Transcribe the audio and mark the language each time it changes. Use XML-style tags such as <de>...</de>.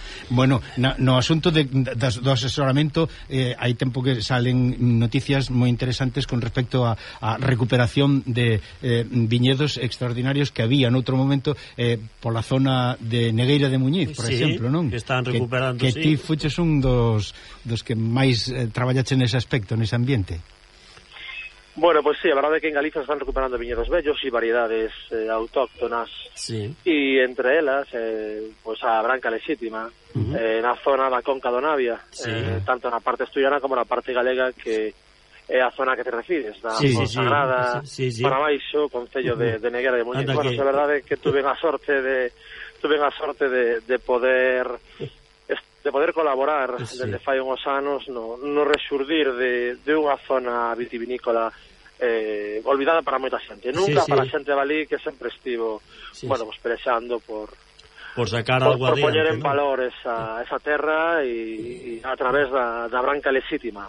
<gl>Bueno, no asunto do asesoramento, hai tempo que salen noticias moi interesantes con respecto a recuperación de viñedos extraordinarios que había en outro momento pola zona de Negueira de Muñiz, por exemplo, non? Que están recuperando, que ti fuches un dos que máis traballaxe nese aspecto, nese ambiente.</gl> <es>Bueno, pues sí, la verdad es que en Galicia se están recuperando viñedos bellos y variedades autóctonas. Sí. Y entre ellas, pues a Branca Lexítima, en la zona de la Conca do Navia, sí. Tanto en la parte asturiana como en la parte galega, que es la zona que te refieres, la Sagrada, Paravaixo, Concello de Negueira de Muñiz. Bueno, la verdad es que tuve la sorte de poder...</es> <gl>de poder colaborar desde fai uns anos no rexurdir de unha zona vitivinícola olvidada para moita xente, nunca para a xente de Valí, que sempre estivo pues, perexando por sacar algo adiante, por poñer en valor esa terra e a través da Branca Lexítima,</gl>